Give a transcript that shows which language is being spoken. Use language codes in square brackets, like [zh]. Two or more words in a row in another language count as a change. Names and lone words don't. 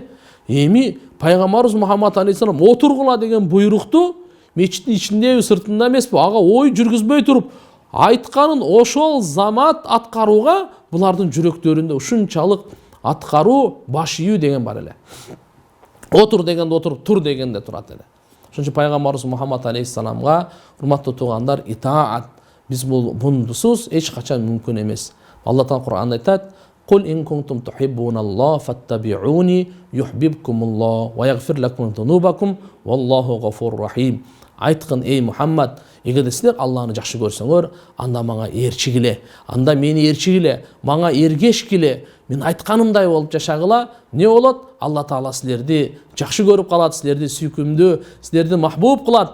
[ky] Эми пайгамбарыбыз Мухаммад алейхиссалам отургула деген буйрукту мечиттин ичинде сыртында эмеспи, ага ой жүргүзбөй туруп айтканын ошол замат аткарууга булардын жүрөктөрүндө ушунчалык аткаруу, баш ийүү деген бар эле. Отур дегенде отуруп, тур дегенде турат эле. Ошончо пайгамбарыбыз Мухаммад алейхиссаламга урматтуу туугандар, итаат биз бундусуз эч качан мүмкүн эмес. Алла Таала Кур'анда айтат: [ar] "قل إن كنتم تحبون الله فاتبعوني يحببكم الله ويغفر لكم ذنوبكم والله غفور رحيم." [ky] Айткын, эй Мухаммад, эгерде силер Алланы жакшы көрсөңөр, анда мага ээрчигиле, анда мени ээрчигиле, мага эргешкиле, мен айтканымдай болуп жашагыла. Не болот? Алла Таала силерди жакшы көрүп калат, силерди сүйкүмдүү, силерди махбуб кылат.